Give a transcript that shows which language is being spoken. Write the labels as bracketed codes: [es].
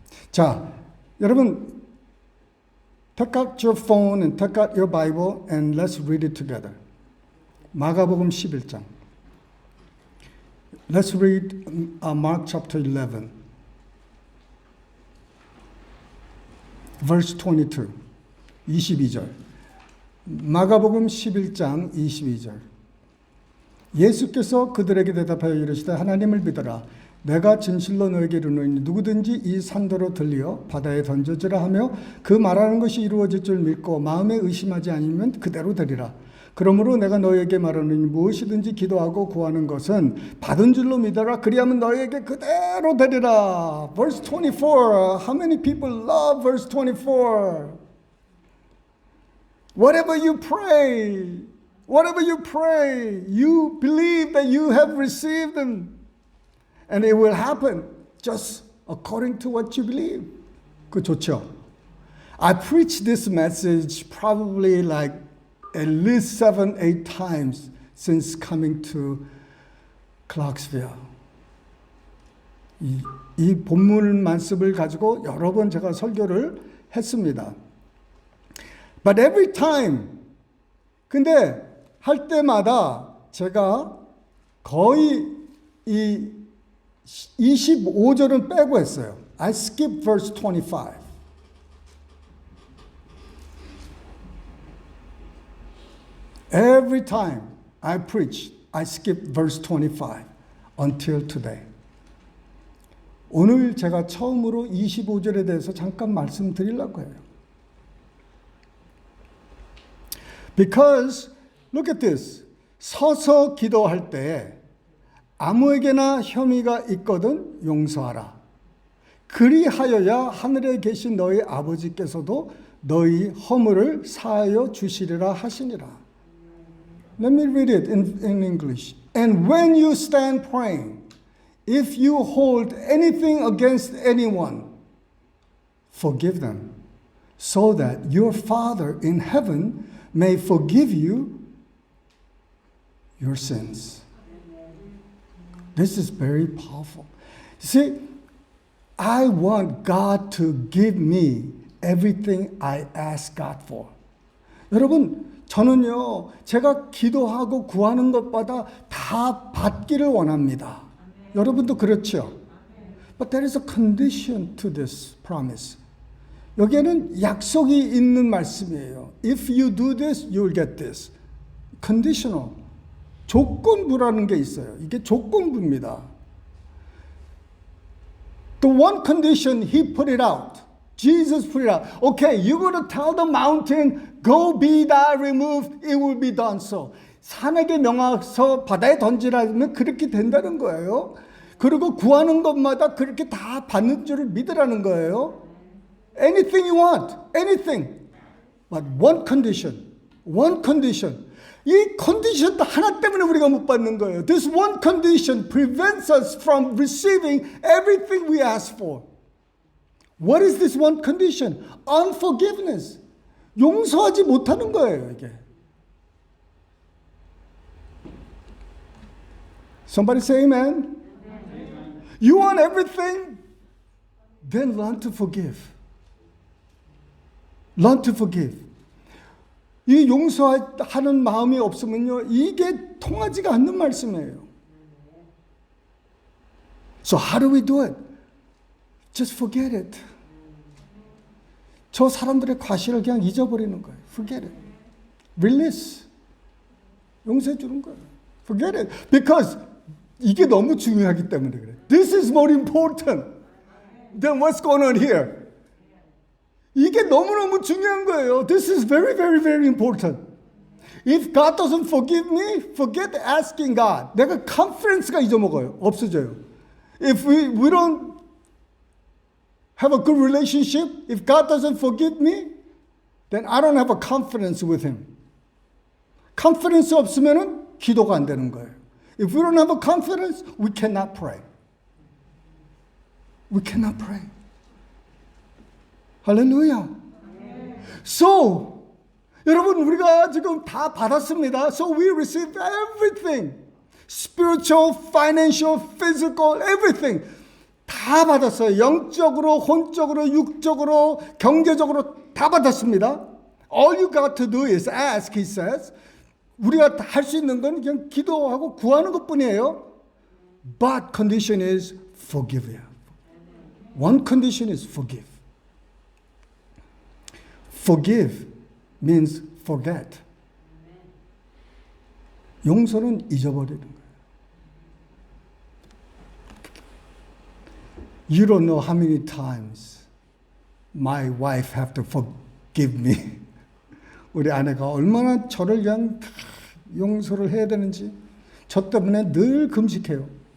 [ko] 자, 여러분, [en] take out your phone and take out your Bible and let's read it together. [ko] 마가복음 11장. [en] Let's read Mark chapter 11, verse 22, 22절. [ko] 마가복음 11장 22절. 예수께서 그들에게 대답하여 이르시되 하나님을 믿어라. 내가 진실로 너에게 이르노니 누구든지 이 산도로 들려 바다에 던져지라 하며 그 말하는 것이 이루어질 줄 믿고 마음에 의심하지 않으면 그대로 되리라. 그러므로 내가 너에게 말하노니 무엇이든지 기도하고 구하는 것은 받은 줄로 믿어라. 그리하면 너에게 그대로 되리라. [en] Verse 24. How many people love verse 24? Whatever you pray, Whatever you pray, you believe that you have received them. And it will happen just according to what you believe. [ko] 그 좋죠? [en] I preached this message probably like at least 7-8 times since coming to Clarksville. [ko] 이 본문 말씀을 가지고 여러 번 제가 설교를 했습니다. [en] But every time, [ko] 근데 할 때마다 제가 거의 이 25절은 빼고 했어요. [en] I skipped verse 25. Every time I preach, I skip verse 25 until today. [ko] 오늘 제가 처음으로 25절에 대해서 잠깐 말씀드리려고 해요. [en] Because, look at this. [ko] 서서 기도할 때 아무에게나 혐의가 있거든 용서하라. 그리하여야 하늘에 계신 너희 아버지께서도 너희 허물을 사하여 주시리라 하시니라. [en] Let me read it in English. And when you stand praying, if you hold anything against anyone, forgive them, so that your Father in heaven may forgive you your sins. This is very powerful. See, I want God to give me everything I ask God for. [ko] 여러분, 저는요, 제가 기도하고 구하는 것보다 다 받기를 원합니다. 여러분도 그렇죠? [en] But there is a condition to this promise. [ko] 여기에는 약속이 있는 말씀이에요. [en] If you do this, you will get this. Conditional. [ko] 조건부라는 게 있어요. 이게 조건부입니다. [en] The one condition, he put it out. Jesus put it out. Okay, you're going to tell the mountain, go be thou removed, it will be done so. [ko] 산에게 명하서 바다에 던지라면 그렇게 된다는 거예요. 그리고 구하는 것마다 그렇게 다 받는 줄을 믿으라는 거예요. [en] Anything you want, anything. But one condition, one condition. [ko] 이 컨디션 하나 때문에 우리가 못 받는 거예요. [en] This one condition prevents us from receiving everything we ask for. What is this one condition? Unforgiveness. [ko] 용서하지 못하는 거예요, 이게. [en] Somebody say amen. You want everything? Then learn to forgive. Learn to forgive. [ko] 이 용서하는 마음이 없으면요, 이게 통하지가 않는 말씀이에요. [en] So how do we do it? Just forget it. [ko] 저 사람들의 과실을 그냥 잊어버리는 거예요. [en] Forget it. Release. [ko] 용서해 주는 거예요. [en] Forget it. Because [ko] 이게 너무 중요하기 때문에 그래. [en] This is more important than what's going on here. [ko] 이게 너무너무 중요한 거예요. [en] This is very, very, very important. If God doesn't forgive me, forget asking God. [ko] 내가 confidence가 잊어먹어요. 없어져요. [en] If we don't have a good relationship, if God doesn't forgive me, then I don't have a confidence with Him. [ko] confidence 없으면은 기도가 안 되는 거예요. [en] If we don't have a confidence, we cannot pray. We cannot pray. 할렐루야. [ko] So, 여러분 우리가 지금 다 받았습니다. [en] So we received everything. Spiritual, financial, physical, everything. [ko] 다 받았어요. 영적으로, 혼적으로, 육적으로, 경제적으로 다 받았습니다. [en] All you got to do is ask, he says. [ko] 우리가 할 수 있는 건 그냥 기도하고 구하는 것뿐이에요. [en] But condition is forgive. One condition is forgive. Forgive means forget. [ko] 용서는 잊어버리는 거예요. [en] You don't know how many times my wife have to forgive me. [ko] 우리 아내가 얼마나 저를 그냥 용서를 해야 되는지 저 때문에 늘 금식해요.